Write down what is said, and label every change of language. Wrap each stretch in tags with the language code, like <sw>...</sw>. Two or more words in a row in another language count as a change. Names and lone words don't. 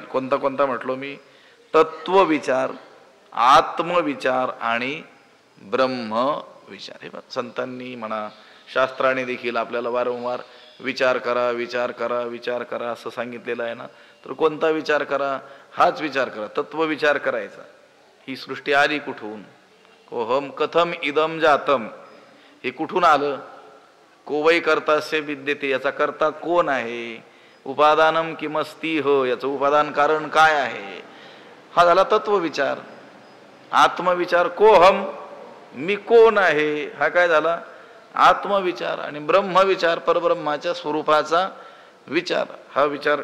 <mr>कोणता कोणता म्हटलो मी, तत्वविचार, आत्मविचार आणि ब्रह्मविचार. हे संतांनी म्हणा शास्त्राने देखील आपल्याला वारंवार विचार करा विचार करा विचार करा असं सांगितलेलं आहे ना. तर कोणता विचार करा, हाच विचार करा, तत्वविचार करायचा. ही सृष्टी आली कुठून,</mr> <sa>कोहम कथम इदम जातम,</sa> <mr>हे कुठून आलं,</mr> <sa>कोवै कर्तास्य विद्यते,</sa> <mr>याचा कर्ता कोण आहे,</mr> <sa>उपादानम किमस्ती हो,</sa> <mr>याचं उपादान कारण काय आहे. हा झाला तत्वविचार. आत्मविचार, कोहम, मी कोण आहे, हा काय झाला आत्मविचार. आणि ब्रह्मविचार, परब्रह्माच्या स्वरूपाचा विचार, हा विचार.</mr>